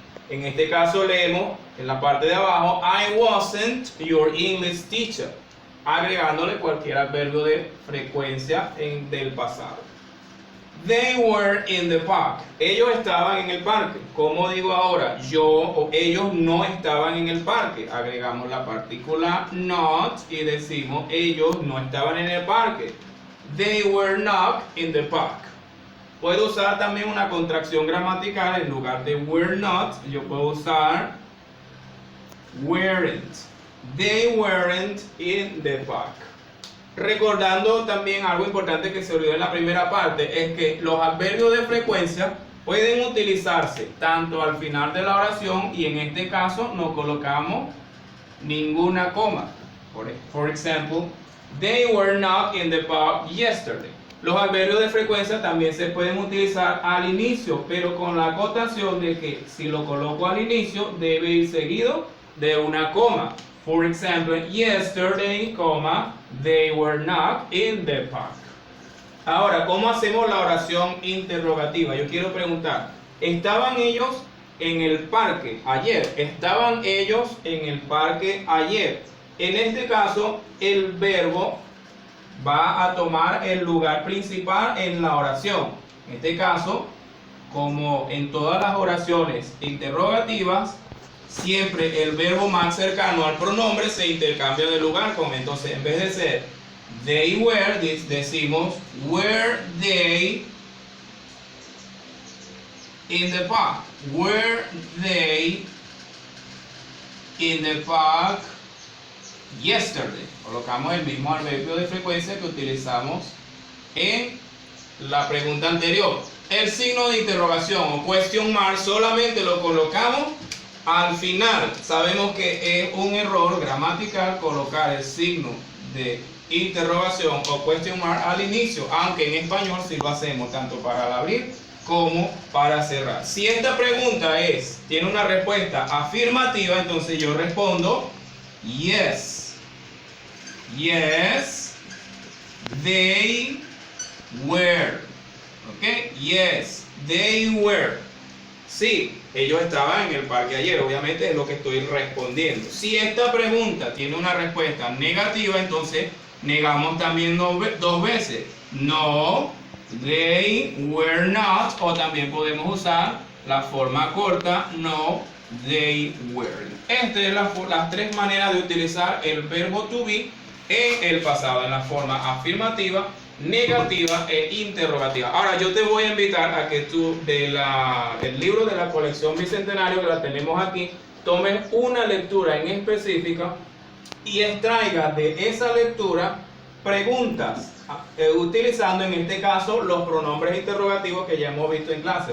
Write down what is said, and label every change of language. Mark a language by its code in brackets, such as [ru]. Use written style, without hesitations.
[es] En este caso leemos en la parte de abajo, [en] I wasn't your English teacher, [es] agregándole cualquier adverbio de frecuencia del pasado. [en] They were in the park. [es] Ellos estaban en el parque. ¿Cómo digo ahora? Yo o ellos no estaban en el parque. Agregamos la partícula not y decimos ellos no estaban en el parque. [en] They were not in the park. [es] Puedo usar también una contracción gramatical. En lugar de were not, yo puedo usar weren't. [en] They weren't in the park. [es] Recordando también algo importante que se olvidó en la primera parte, es que los adverbios de frecuencia pueden utilizarse tanto al final de la oración y en este caso no colocamos ninguna coma. [en] For example, they were not in the park yesterday. [es] Los adverbios de frecuencia también se pueden utilizar al inicio, pero con la acotación de que si lo coloco al inicio debe ir seguido de una coma. [en] For example, yesterday, they were not in the park. [es] Ahora, ¿cómo hacemos la oración interrogativa? Yo quiero preguntar, ¿estaban ellos en el parque ayer? ¿Estaban ellos en el parque ayer? En este caso, el verbo va a tomar el lugar principal en la oración. En este caso, como en todas las oraciones interrogativas, siempre el verbo más cercano al pronombre se intercambia de lugar con. Entonces, en vez de ser they were, decimos [en] were they in the park. Were they in the park yesterday? [es] Colocamos el mismo adverbio de frecuencia que utilizamos en la pregunta anterior. El signo de interrogación o question mark solamente lo colocamos al final. Sabemos que es un error gramatical colocar el signo de interrogación o question mark al inicio, aunque en español sí lo hacemos tanto para el abrir como para cerrar. Si esta pregunta tiene una respuesta afirmativa, entonces yo respondo yes. [en] Yes, they were. ¿Ok? Yes, they were. [es] Sí, ellos estaban en el parque ayer, obviamente es lo que estoy respondiendo. Si esta pregunta tiene una respuesta negativa, entonces negamos también 2 veces. [en] No, they were not, [es] o también podemos usar la forma corta, no, [en] they, were. [es] Estas son las tres maneras de utilizar el verbo to be en el pasado, en la forma afirmativa, negativa e interrogativa. Ahora yo te voy a invitar a que tú del libro de la colección Bicentenario, que la tenemos aquí, tomes una lectura en específica y extraigas de esa lectura preguntas, utilizando en este caso los pronombres interrogativos que ya hemos visto en clase.